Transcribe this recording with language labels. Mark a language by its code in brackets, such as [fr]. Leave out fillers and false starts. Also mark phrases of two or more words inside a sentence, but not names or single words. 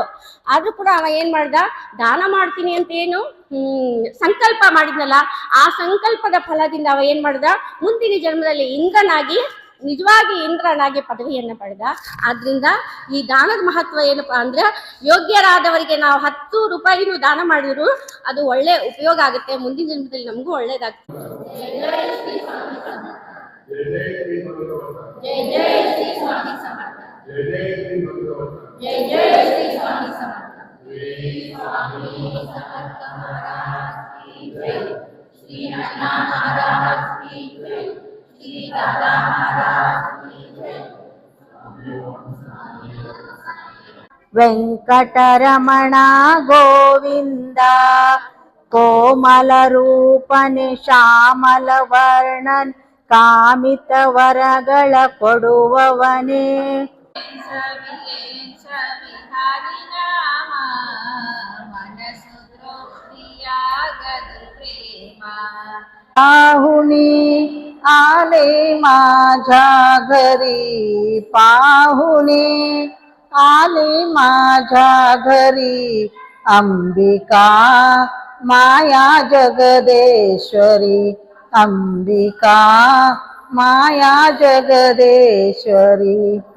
[kn] ಆದ್ರೂ ಕೂಡ ಅವ ಏನ್ ಮಾಡ್ದ, ದಾನ ಮಾಡ್ತೀನಿ ಅಂತ ಏನು ಸಂಕಲ್ಪ ಮಾಡಿದ್ನಲ್ಲ, ಆ ಸಂಕಲ್ಪದ ಫಲದಿಂದ ಅವ ಏನ್ ಮಾಡ್ದ, ಮುಂದಿನ ಜನ್ಮದಲ್ಲಿ ನಿಜವಾಗಿ ಇಂದ್ರನಾಗಿ ಪದವಿಯನ್ನು ಪಡೆದ. ಆದ್ರಿಂದ ಈ ದಾನದ ಮಹತ್ವ ಏನಪ್ಪಾ ಅಂದ್ರೆ, ಯೋಗ್ಯರಾದವರಿಗೆ ನಾವು 10 ರೂಪಾಯಿನೂ ದಾನ ಮಾಡಿದ್ರು ಅದು ಒಳ್ಳೆ ಉಪಯೋಗ ಆಗುತ್ತೆ, ಮುಂದಿನ ಜನ್ಮದಲ್ಲಿ ನಮಗೂ ಒಳ್ಳೇದಾಗ್ತದೆ. [mr] जय जय श्री भगवंत जय जय श्री स्वामी समर्थ जय जय श्री भगवंत जय जय श्री स्वामी समर्थ श्री स्वामी समर्थ महाराज की जय श्री अण्णा महाराज की जय श्री दादा महाराज की जय [kn] ವೆಂಕಟರಮಣ ಗೋವಿಂದ ಕೋಮಲ ರೂಪನೆ ಶ್ಯಾಮಲ ವರ್ಣನ್ ಕಾಮಿತ ವರಗಳ ಕೊಡುವವನೇ [mr] पाहुणी आले माझ्या घरी पाहुणे आले माझ्या घरी अंबिका माया जगदेश्वरी अंबिका माया जगदेश्वरी